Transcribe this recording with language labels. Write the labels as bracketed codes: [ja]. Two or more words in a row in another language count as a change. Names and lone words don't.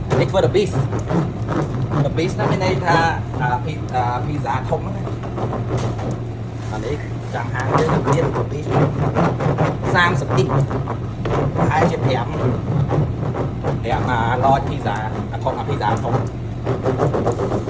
[en] for the beast [km] ហ្នឹងមានន័យថាpizza ធំហ្នឹងអានេះចាំហាងយើងមាន [en] the beast 30 inch [km] ប្រហែលជា5 [en] large pizza [km] ធំ pizza ធំ